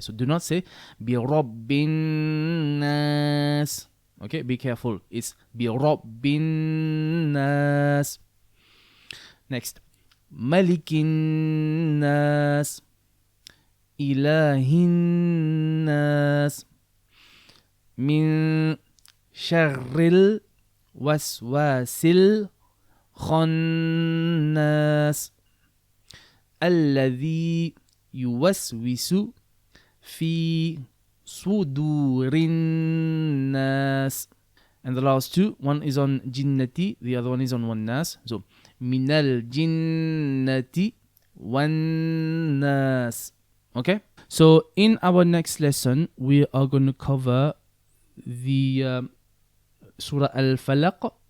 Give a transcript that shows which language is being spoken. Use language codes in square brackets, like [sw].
[en] So do not say [ar] برب الناس. [en] Okay, be careful. It's [ar] برب الناس. [en] Next. [ar] ملك الناس إله الناس من شر الوسواس الخناس الذي يوسوس في صدور الناس. [en] And the last two, one is on jinnati, the other one is on wannas. So minal jinnati wannas. Okay? So in our next lesson, we are going to cover the Surah Al Falaq.